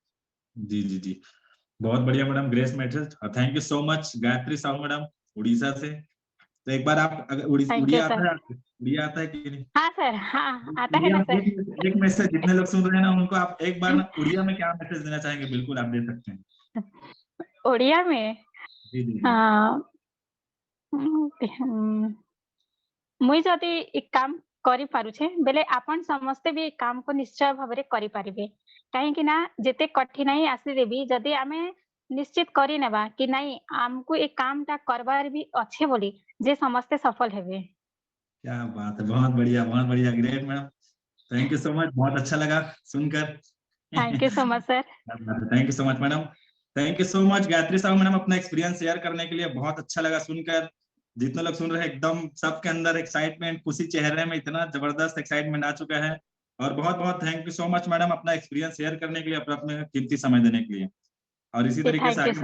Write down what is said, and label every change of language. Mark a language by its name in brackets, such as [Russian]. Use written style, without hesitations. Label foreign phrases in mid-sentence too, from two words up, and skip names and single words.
[Hindi] जी जी जी, बहुत बढ़िया मैडम, [English] great message, [Hindi] और [English] thank you so much [Hindi] गायत्री साहू मैडम, उड़ीसा से। तो एक बार आप अगर [English] thank you [Hindi] उड़िया आता सर। है आपको? उड़िया आता है कि नहीं? हाँ सर, हाँ, आता है उड़िया ना में सर। एक मैसेज, जितने लोग सुन रहे हैं ना उनको आप एक बार ना उड़िया में क्या मैसेज देना चाहेंगे, बिल्कुल आप दे सकते हैं। ओडिया में जी जी अ, जी। [Odia] ହୁଁ, ମୁଇଁ ଯଦି ଏ କାମ କରିପାରୁଛେ ବେଲେ ଆପଣ ସମସ୍ତେ ବି ଏ କାମକୁ ନିଶ୍ଚୟ ଭାବରେ କରିପାରିବେ। କାହିଁକି ନା ଯେତେ କଠିନାଇ ଆସିଲେ ବି ଯଦି ଆମେ ନିଶ୍ଚିତ କରିନେବା କି ନାଇଁ ଆମକୁ ଏ କାମଟା କରବାର ବି ଅଛେ ବୋଲି, ଯେ ସମସ୍ତେ ସଫल ହେବେ। [Hindi] क्या बात है, बहुत बढ़िया, [English] great madam, thank you so much, [Hindi] बहुत अच्छा लगा सुनकर। [English] thank you so much sir. thank you so much madam. thank you so much [Hindi] गायत्री साहब मैडम, अपना [English] experience share [Hindi] करने के लिए, बहुत अच्छा लगा सुनकर। जितने लोग सुन रहे हैं एकदम सबके अंदर एक्साइटमेंट, खुशी चेहरे में इतना जबरदस्त एक्साइटमेंट आ चुका है। और बहुत बहुत [English] thank you so much madam, [Hindi] अपना [English] experience share [Hindi] करने के लिए, अपना कीमती समय देने के लिए। और इसी जी, तरीके से